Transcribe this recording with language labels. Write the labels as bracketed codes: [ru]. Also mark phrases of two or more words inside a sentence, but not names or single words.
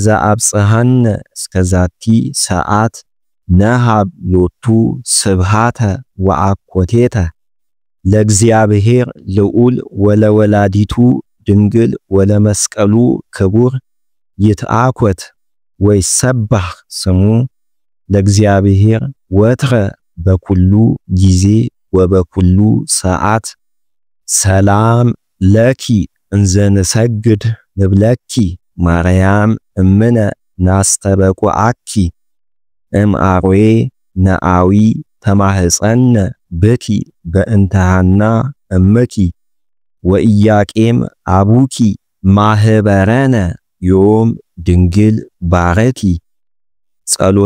[gez] አብጽሐነ እስከዛቲ ሰዓት ነሃብ ሎቱ ስብሃተ ወአኮቴተ ለእግዚአብሔር ልዑል ወለወላዲቱ ድንግል ወለመስቀሉ ክቡር ይትአኮት ወይሰባህ ስሙ ለእግዚአብሔር ወትረ በኩሉ ጊዜ ወበኩሉ ሰዓት ሰላም ለኪ እንዘንሰግድ ንብለኪ ማርያም እምነ ናስተበቁአኪ እምአርዌ ነአዊ ተማህፀነ ብኪ በእንተሃና እምኪ ወኢያቄም አቡኪ ማህበረነ ዮም ድንግል ባረኪ ጸሎተ